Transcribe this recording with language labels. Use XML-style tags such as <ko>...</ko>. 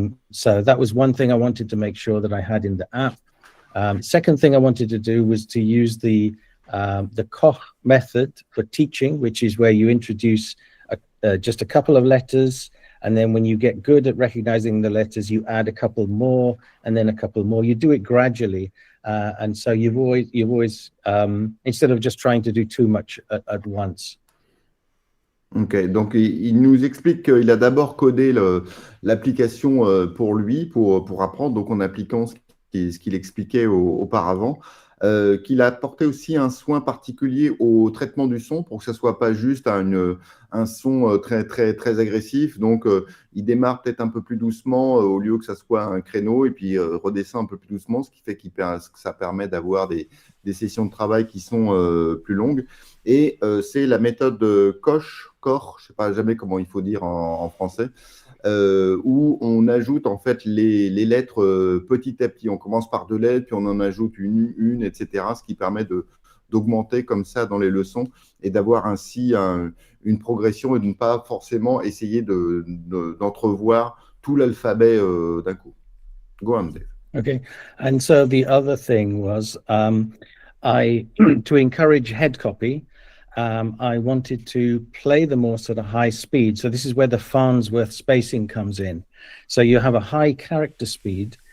<en>So that was one thing I wanted to make sure that I had in the app. Second thing I wanted to do was to use the Koch method for teaching, which is where you introduce just a couple of letters, and then when you get good at recognizing the letters, you add a couple more, and then a couple more. You do it gradually, and so you've always instead of just trying to do too much at once.</en> <fr>Ok, donc il nous explique qu'il a d'abord codé l'application pour lui, pour apprendre, donc en appliquant ce qu'il expliquait auparavant. qu'il a apporté aussi un soin particulier au traitement du son pour que ça soit pas juste un son très agressif. Donc, il démarre peut-être un peu plus doucement au lieu que ça soit un créneau et puis redescend un peu plus doucement, ce qui fait que ça permet d'avoir des sessions de travail qui sont plus longues. Et c'est la méthode Koch, je sais pas jamais comment il faut dire en français, où on ajoute en fait les lettres petit à petit. On commence par 2 lettres, puis on en ajoute une, etc. Ce qui permet d'augmenter comme ça dans les leçons et d'avoir ainsi une progression et de ne pas forcément essayer d'entrevoir tout l'alphabet d'un coup.</fr> <en>Go on, Dave. Okay, and so the other thing was to encourage head copy, I wanted to play the Morse at a high speed. So this is where the Farnsworth spacing comes in. So you have a high character speed.</en>